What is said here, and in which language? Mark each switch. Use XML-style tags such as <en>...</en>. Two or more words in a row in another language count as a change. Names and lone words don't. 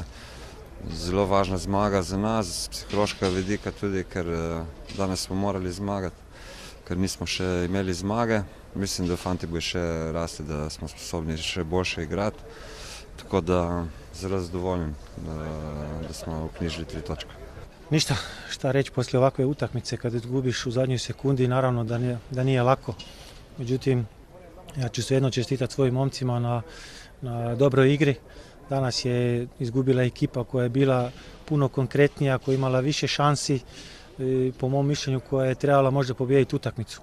<sl>Zelo važna zmaga za nas, z psihološkega vidika tudi, ker danes smo morali zmagati, ker nismo še imeli zmage. Mislim, da fanti bodo še rasli, da smo sposobni še boljše igrati. Tako da zelo zadovoljen da smo uknjižili 3 točke.</sl> <bs>Ništa šta reći poslije ovakve utakmice kad izgubiš u zadnjoj sekundi, naravno da nije lako. Međutim, ja ću svejedno čestitati svojim momcima na dobroj igri. Danas je izgubila ekipa koja je bila puno konkretnija, koja je imala više šansi, po mom mišljenju koja je trebala možda pobijediti utakmicu.</bs>